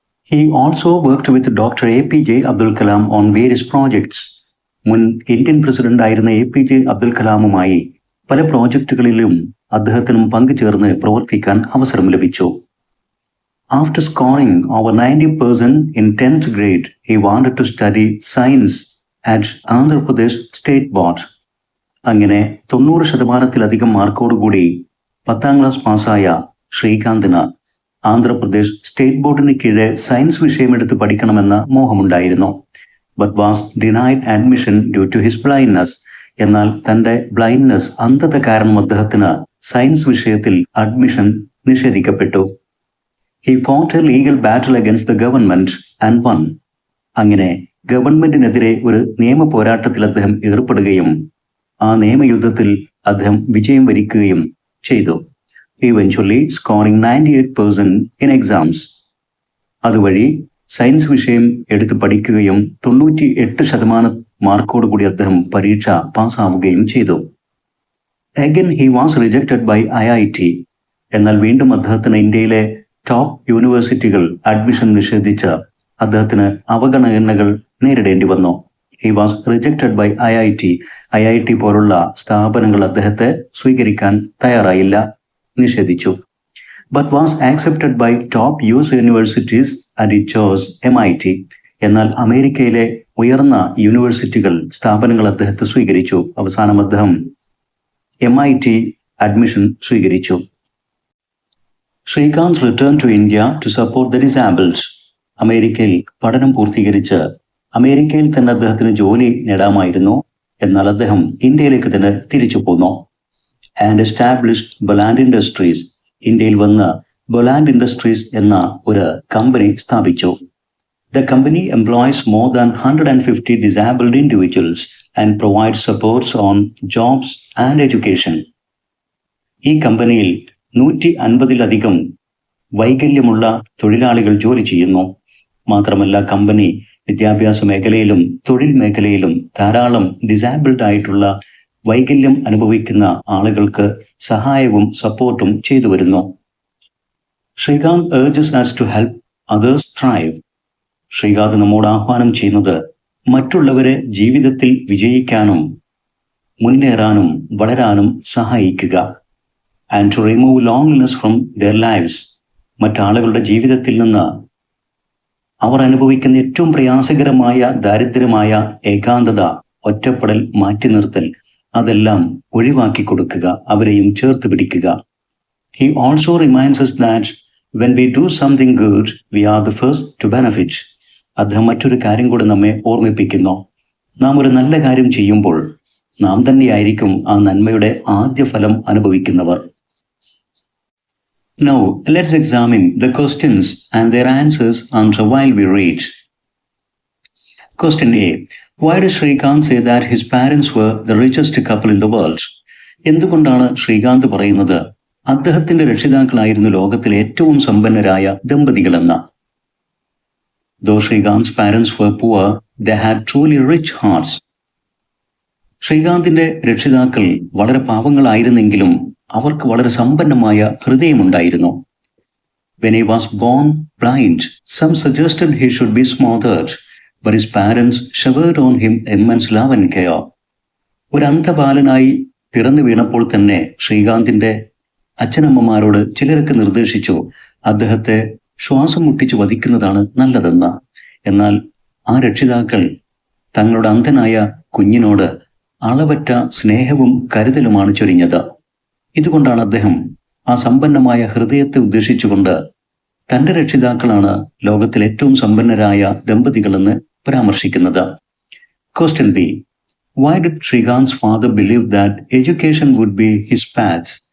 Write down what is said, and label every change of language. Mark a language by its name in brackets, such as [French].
[English] He also worked with Dr. APJ Abdul Kalam on various projects. [Malayalam] മുൻ Indian president ആയിരുന്ന APJ Abdul കലാമുമായി പല പ്രോജക്റ്റുകളിലും അദ്ദേഹത്തിനും പങ്കുചേർന്ന് പ്രവർത്തിക്കാൻ അവസരം ലഭിച്ചു. [English] After scoring over 90% in 10th grade, he wanted to study science at Andhra Pradesh State Board. [Malayalam] അങ്ങനെ 90% മാർക്കോടുകൂടി 10th class പാസ്സായ ശ്രീകാന്തിന് Andhra Pradesh state ബോർഡിന് കീഴെ science വിഷയമെടുത്ത് പഠിക്കണമെന്ന മോഹമുണ്ടായിരുന്നു. [English] But was denied admission due to his blindness. [Malayalam] എന്നാൽ തൻ്റെ ബ്ലൈൻഡ്നെസ്, അന്ധത കാരണം അദ്ദേഹത്തിന് സയൻസ് വിഷയത്തിൽ admission നിഷേധിക്കപ്പെട്ടു. [English] He fought a legal battle against the government and won. [Malayalam] അങ്ങനെ ഗവൺമെന്റിനെതിരെ ഒരു നിയമ പോരാട്ടത്തിൽ അദ്ദേഹം ഏർപ്പെടുകയും ആ നിയമയുദ്ധത്തിൽ അദ്ദേഹം വിജയം വരിക്കുകയും ചെയ്തു. [English] Eventually scoring 98% in exams. [Malayalam] അതുവഴി സയൻസ് വിഷയം എടുത്ത് പഠിക്കുകയും 98% മാർക്കോടുകൂടി അദ്ദേഹം പരീക്ഷ പാസ്സാവുകയും ചെയ്തു. [English] Again he was rejected by IIT. [Malayalam] എന്നാൽ വീണ്ടും അദ്ദേഹത്തിന് ഇന്ത്യയിലെ ടോപ്പ് യൂണിവേഴ്സിറ്റികൾ അഡ്മിഷൻ നിഷേധിച്ച് അദ്ദേഹത്തിന് അവഗണനകൾ നേരിടേണ്ടി വന്നു. [English] He was rejected by IIT. [Malayalam] IIT പോലുള്ള സ്ഥാപനങ്ങൾ അദ്ദേഹത്തെ സ്വീകരിക്കാൻ തയ്യാറായില്ല, നിഷേധിച്ചു. [English] but was accepted by top US universities and he chose MIT. [Malayalam] എന്നാൽ അമേരിക്കയിലെ ഉയർന്ന യൂണിവേഴ്സിറ്റികൾ സ്ഥാപനങ്ങൾ അദ്ദേഹത്തെ സ്വീകരിച്ചു. അവസാനം അദ്ദേഹം MIT അഡ്മിഷൻ സ്വീകരിച്ചു. [English] Srikanth return to India to support the disabled. [Malayalam] അമേരിക്കയിൽ പഠനം പൂർത്തീകരിച്ച് അമേരിക്കയിൽ തന്നെ അദ്ദേഹത്തിന് ജോലി നേടാമായിരുന്നു. എന്നാൽ അദ്ദേഹം ഇന്ത്യയിലേക്ക് തന്നെ തിരിച്ചു പോന്നു. [English] And established Bollant industries. [Malayalam] ഇന്ത്യയിൽ വന്ന് ബൊലാൻഡ് ഇൻഡസ്ട്രീസ് എന്ന ഒരു കമ്പനി സ്ഥാപിച്ചു. The company employs more than [English] 150 disabled individuals and provides supports on jobs and education. [Malayalam] ഈ കമ്പനിയിൽ 150-ലധികം വൈകല്യമുള്ള തൊഴിലാളികൾ ജോലി ചെയ്യുന്നു. മാത്രമല്ല കമ്പനി വിദ്യാഭ്യാസ മേഖലയിലും തൊഴിൽ മേഖലയിലും ധാരാളം ഡിസാബിൾഡ് ആയിട്ടുള്ള വൈകല്യം അനുഭവിക്കുന്ന ആളുകൾക്ക് സഹായവും സപ്പോർട്ടും ചെയ്തു വരുന്നു. [English] Srikanth urges us to help others thrive. [Malayalam] Srikanth നമ്മോട് ആഹ്വാനം ചെയ്യുന്നത് മറ്റുള്ളവരെ ജീവിതത്തിൽ വിജയിക്കാനും മുന്നേറാനും വളരാനും സഹായിക്കുക. [English] And to remove loneliness from their lives. [Malayalam] മറ്റാളുകളുടെ ജീവിതത്തിൽ നിന്ന് അവർ അനുഭവിക്കുന്ന ഏറ്റവും പ്രയാസകരമായ ദാരിദ്ര്യമായ ഏകാന്തത, ഒറ്റപ്പെടൽ, മാറ്റി നിർത്തൽ, അതെല്ലാം ഒഴിവാക്കി കൊടുക്കുക, അവരെയും ചേർത്ത് പിടിക്കുക. [English] He also reminds us that when we do something good, we are the first to benefit. [Malayalam] അദ്ദേഹം മറ്റൊരു കാര്യം കൂടെ നമ്മെ ഓർമ്മിപ്പിക്കുന്നു. നാം ഒരു നല്ല കാര്യം ചെയ്യുമ്പോൾ നാം തന്നെയായിരിക്കും ആ നന്മയുടെ ആദ്യ ഫലം അനുഭവിക്കുന്നവർ. [English] Now, let's examine the questions and their answers answer while we read. Question A. Why does Srikanth say that his parents were the richest couple in the world? [Malayalam] എന്തുകൊണ്ടാണ് ശ്രീകാന്ത് പറയുന്നത് അദ്ദേഹത്തിന്റെ രക്ഷിതാക്കളായിരുന്നു ലോകത്തിലെ ഏറ്റവും സമ്പന്നരായ ദമ്പതികളെന്ന്? [English] Though Srikanth's parents were poor, they had truly rich hearts. [Malayalam] ശ്രീകാന്തിന്റെ രക്ഷിതാക്കൾ വളരെ പാവങ്ങളായിരുന്നെങ്കിലും അവർക്ക് വളരെ സമ്പന്നമായ ഹൃദയമുണ്ടായിരുന്നു. [English] When he was born blind, some suggested he should be smothered, but his parents showered on him immense love and care. [Malayalam] ഒരു അന്ധബാലനായി പിറന്നു വീണപ്പോൾ തന്നെ ശ്രീകാന്തിന്റെ അച്ഛനമ്മമാരോട് ചിലരൊക്കെ നിർദ്ദേശിച്ചു അദ്ദേഹത്തെ ശ്വാസം മുട്ടിച്ച് വധിക്കുന്നതാണ് നല്ലതെന്ന്. എന്നാൽ ആ രക്ഷിതാക്കൾ തങ്ങളുടെ അന്ധനായ കുഞ്ഞിനോട് അളവറ്റ സ്നേഹവും കരുതലുമാണ് ചൊരിഞ്ഞത്. ഇതുകൊണ്ടാണ് അദ്ദേഹം ആ സമ്പന്നമായ ഹൃദയത്തെ ഉദ്ദേശിച്ചുകൊണ്ട് തന്റെ രക്ഷിതാക്കളാണ് ലോകത്തിലെ ഏറ്റവും സമ്പന്നരായ ദമ്പതികളെന്ന് പരാമർശിക്കുന്നത്. [English] Question B. Why did Srikanth's father believe that education would be his path?